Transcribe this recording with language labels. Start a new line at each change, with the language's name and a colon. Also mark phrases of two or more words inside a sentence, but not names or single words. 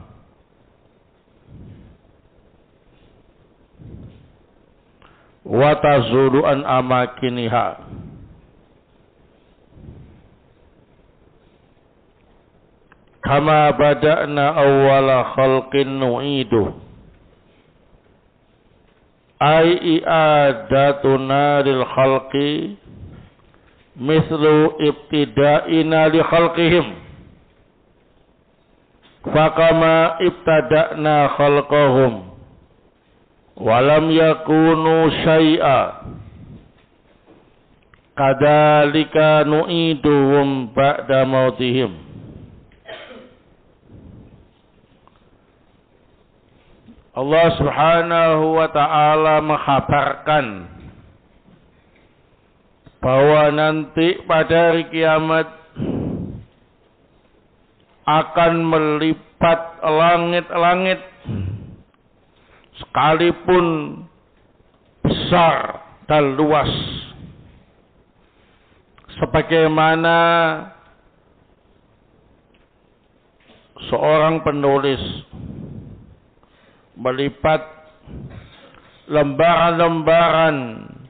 Arabic: وتزول عن أماكنها كما بدأنا أول خلق نعيد أي إعادتنا للخلق مثل ابتدائنا لخلقهم فكما ابتدأنا خلقهم ولم يكونوا شيئا كذلك نعيدهم بعد موتهم.
Indonesian: Allah
Arabic: سبحانه وتعالى
Indonesian: menghabarkan bahwa nanti pada hari kiamat akan melipat langit-langit sekalipun besar dan luas, sebagaimana seorang penulis melipat lembaran-lembaran